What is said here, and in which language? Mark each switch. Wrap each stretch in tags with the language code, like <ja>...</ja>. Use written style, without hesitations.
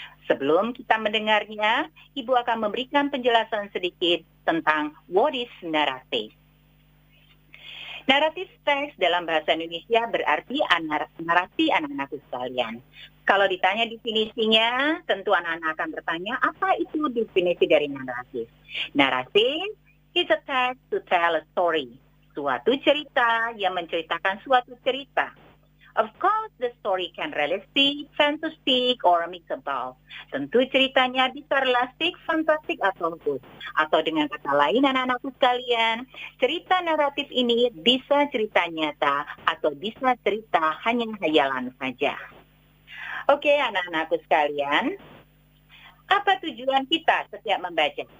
<id>Sebelum kita mendengarnya, Ibu akan memberikan penjelasan sedikit tentang</id> <en>what is narrative.</en> <id>Naratif teks dalam bahasa Indonesia berarti narasi anak-anakku sekalian. Kalau ditanya definisinya, tentu anak-anak akan bertanya, apa itu definisi dari naratif?</id> <en>Naratif is a text to tell a story.</en> <id>Suatu cerita yang menceritakan suatu cerita.</id> <en>Of course, the story can realistic, fantastic, or a mix of both.</en> <id>Tentu ceritanya bisa realistik, fantastik, atau both. Atau dengan kata lain, anak-anakku sekalian, cerita naratif ini bisa cerita nyata atau bisa cerita hanya hayalan saja. Oke, anak-anakku sekalian, apa tujuan kita setiap membaca?</id>